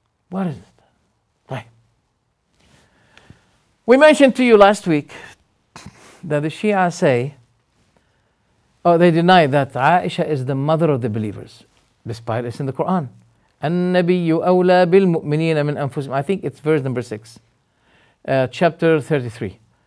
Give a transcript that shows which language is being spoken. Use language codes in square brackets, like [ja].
[en] What is it? Right. We mentioned to you last week that the Shia say, they deny that Aisha is the mother of the believers, despite it's in the Quran. [ar] النبي أولى بالمؤمنين من أنفسهم. [en] I think it's verse number 6, chapter 33.